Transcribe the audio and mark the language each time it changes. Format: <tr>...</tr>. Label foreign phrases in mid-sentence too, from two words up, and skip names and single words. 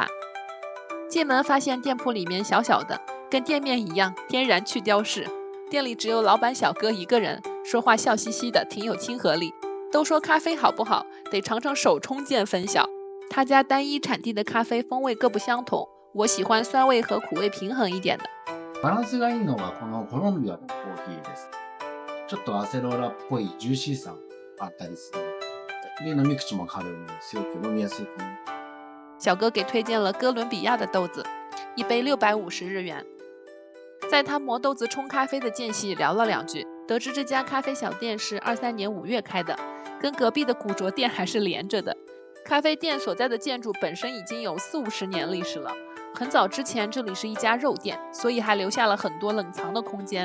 <zh>进门发现店铺里面小小的，跟店面一样天然去雕饰，店里只有老板小哥一个人，说话笑嘻嘻的，挺有亲和力。都说咖啡好不好，得尝尝手冲见分晓。他家单一产地的咖啡风味各不相同，我喜欢酸味和苦味平衡一点的。</zh> <ja>バランスがいいのがこのコロンビアのコーヒーです。ちょっとアセロラっぽいジューシーさあったりする。で、飲み口も軽いのですごく飲みやすいかな。</ja> <zh>小哥给推荐了哥伦比亚的豆子，一杯650日元。在他磨豆子冲咖啡的间隙聊了2句，得知这家咖啡小店是23年5月开的，跟隔壁的古着店还是连着的。咖啡店所在的建筑本身已经有40-50年历史了，很早之前这里是一家肉店，所以还留下了很多冷藏的空间。</zh>